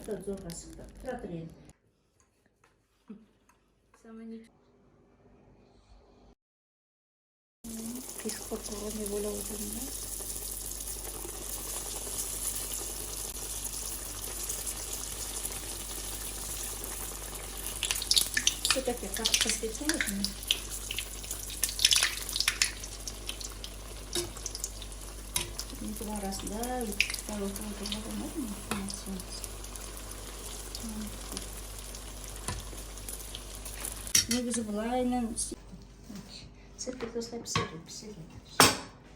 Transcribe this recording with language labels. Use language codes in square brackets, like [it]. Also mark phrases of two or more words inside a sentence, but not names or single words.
[kk] Зорға сықты. Тұра тұр енді. Песік қорқуға не ойлап отырмын да? [ru] Все-таки как посветлее. [kk] Бұл арасында [ru] второй круг можно [kk] негізі былайынан цепь осылай пісіреді.